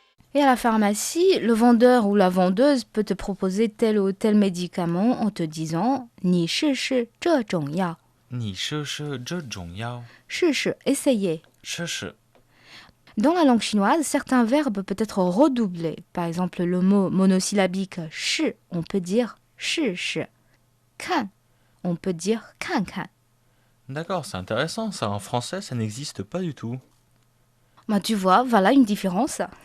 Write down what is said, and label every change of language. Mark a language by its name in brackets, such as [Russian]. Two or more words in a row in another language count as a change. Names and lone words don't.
[French] Et à la pharmacie, le vendeur ou la vendeuse peut te proposer tel ou tel médicament en te disant « [Chinese] 你试试这种药你试试这种药。”，试试 essayer. 试试。 [French] Dans la langue chinoise, certains verbes peuvent être redoublés. Par exemple, le mot monosyllabique « shi », on peut dire « [Chinese] 试试 ». [French] « Kan », on peut dire « [Chinese] 看看 ». [French] D'accord, c'est intéressant, ça en français, ça n'existe pas du tout. Bah, tu vois, voilà une différence.